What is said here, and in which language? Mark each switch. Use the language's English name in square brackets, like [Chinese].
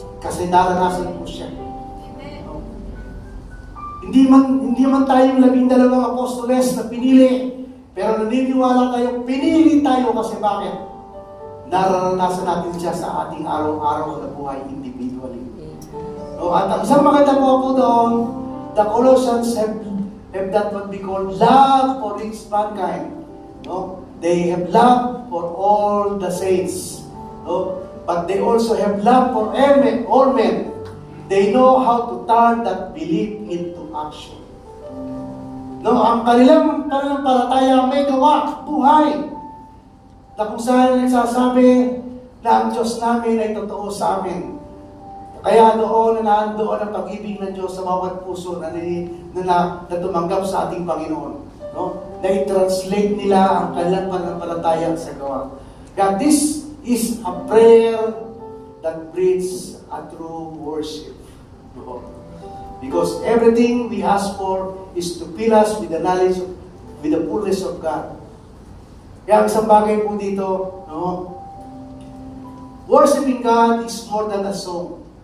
[Filipino] Kasi naranasan ko siya. No? Hindi man tayong 12 apostoles na pinili, pero naniniwala tayo, pinili tayo kasi bakit? Naranasan natin siya sa ating araw-araw na buhay individually. No? At ang isang maganda po doon, [English] the Colossians have that what we call love for each mankind. No? They have love for all the saints. No? But they also have love for all men. They know how to turn that belief into action. [Filipino] No, ang kanilang palataya may gawa, buhay. Na kung saan nagsasabi na ang Diyos namin ay totoo sa amin. Kaya doon na nandoon ang pag-ibig ng Diyos sa bawat puso na tumanggap sa ating Panginoon. No? Na i-translate nila ang kanilang pananampalataya sa gawa. [English] God, this is a prayer that breeds a true worship. No? Because everything we ask for is to fill us with the knowledge, with the fullness of God. [Filipino] Kaya ang isang bagay po dito, no? [English] Worshiping God is more than a song.